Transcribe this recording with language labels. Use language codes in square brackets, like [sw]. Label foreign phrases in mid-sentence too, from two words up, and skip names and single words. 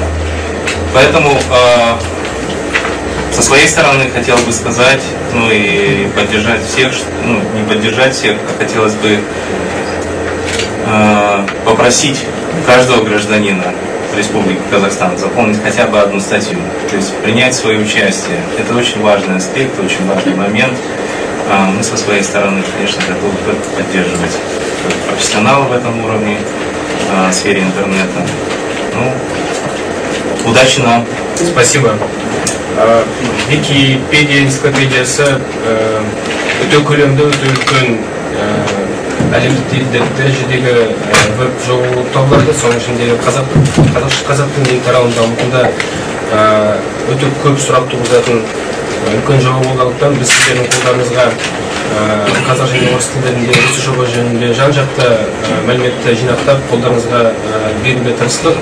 [ru] Поэтому со своей стороны хотел бы сказать, и поддержать всех, не поддержать всех, а хотелось бы попросить каждого гражданина Республики Казахстан заполнить хотя бы одну статью, то есть принять свое участие. Это очень важный аспект, очень важный момент. Мы со своей стороны, конечно, готовы только поддерживать профессионалов в этом уровне, в сфере интернета. Удачи нам! Спасибо. [kk] Википедия энциклопедиясы өте көлемді, өте үлкен әлемдік дәрежедегі веб жол табылады. Соның ішінде қазақ тілінің тарауын дамытуда өте көп сұрақ туғызатын үлкен жоба болғандықтан біз сіздердің қолдарыңызға қазақ және орыс тілдерінде осы жоба жөнінде жан-жақты мәліметті жинақтап қолдарыңызға беруге тырыстық.